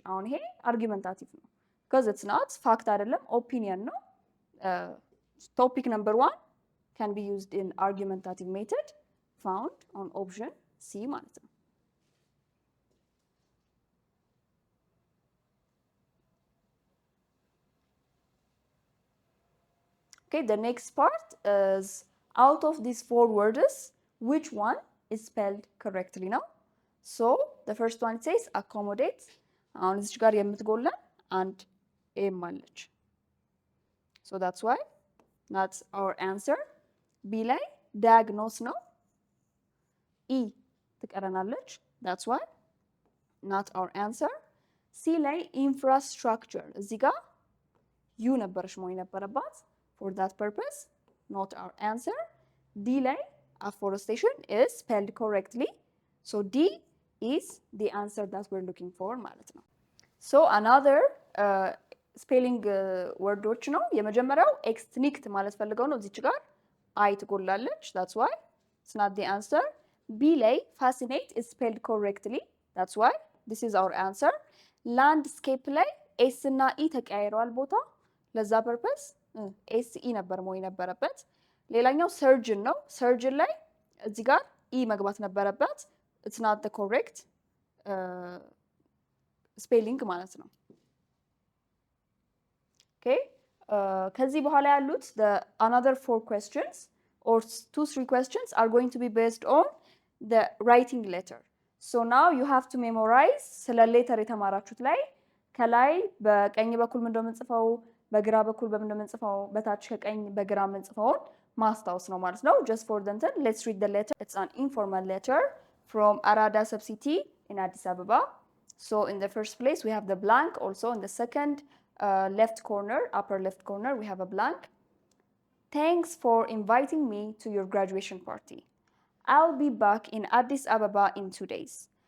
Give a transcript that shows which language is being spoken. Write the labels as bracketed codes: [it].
[am] አሁን ይሄ [en] argumentative ነው because it's not fact [am] አይደለም opinion ነው። [en] topic number 1 can be used in argumentative method found on option C [am] ማለት ነው። [en] Okay, the next part is out of these 4 words, which one is spelled correctly now? So the first one says accommodate. [am] አሁን እዚህ ጋር የምትጎለን አንድ ኤም አለች። [en] So that's why that's our answer. [am] B ላይ diagnose ነው። E ትቀረናለች። [en] That's why not our answer. [am] C ላይ infrastructure እዚህ ጋር U ነበረች መሆን የነበረባት. [en] For that purpose, not our answer. [am] D ላይ [en] afforestation is spelled correctly. So D is the answer that we're looking for [am] ማለት ነው። [en] So another spelling wordoች ነው። [am] የመጀመሪያው extinct ማለት ፈልገው ነው። እዚች ጋር I ትጎላለች. [en] That's why it's not the answer. [am] B ላይ [en] fascinate is spelled correctly. That's why this is our answer. [am] Landscape ላይ S እና E ተቀያይረዋል ቦታ። ለዛ purpose ኤስኢ ነበር መሆን የነበረበት። ሌላኛው ሰርጅን ነው። ሰርጅን ላይ እዚህ ጋር ኢ መግባት ነበረበት። [en] it's not the correct spelling ማለት ነው። okay [am] ከዚህ በኋላ ያሉት [en] the another 4 questions or 2-3 questions are going to be based on the writing letter. so now you have to memorize [am] ስለ ሌተር የተማራችሁት ላይ ከላይ በቀኝ በኩል ምን እንደምንጽፈው በግራ በኩል በምን እንደምንጽፈው በታች ከቀኝ በግራ የምንጽፈውን ማስታወስ ነው ማለት ነው። [en] just for the let's read the letter. It's an informal letter from Arada Subcity in Addis Ababa. So in the first place, we have the blank. Also in the second left corner, upper left corner, we have a blank. Thanks for inviting me to your graduation party. I'll be back in Addis Ababa in 2 days.